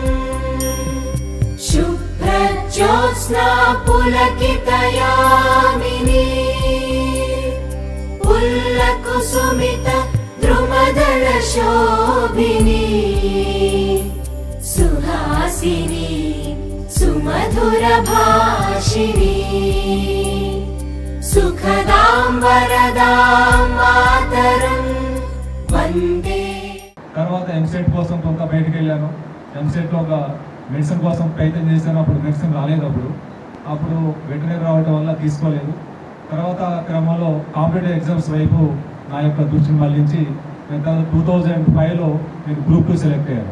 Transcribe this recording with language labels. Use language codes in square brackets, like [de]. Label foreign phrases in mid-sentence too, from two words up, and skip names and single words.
[sa] शुभ्रज्योत्स्ना पुलकितयामिनी पुल्लकुसुमित द्रुमदलशोभिनी सुहासिनी सुमधुरभाषिणी सुखदां वरदां मातरं वन्दे। [te] తర్వాత ఎంసెట్ కోసం కొంత బయటకు వెళ్ళాను. ఎంసెట్లో ఒక మెడిసిన్ కోసం ప్రయత్నం చేశాను. అప్పుడు మెడిసిన్ రాలేదు. అప్పుడు వెటనరీ రావడం వల్ల తీసుకోలేదు. తర్వాత క్రమంలో [en] competitive exams [te] వైపు నా యొక్క దృష్టిని మళ్లించి నేను 2005లో నేను గ్రూప్ 2 సెలెక్ట్ అయ్యాను.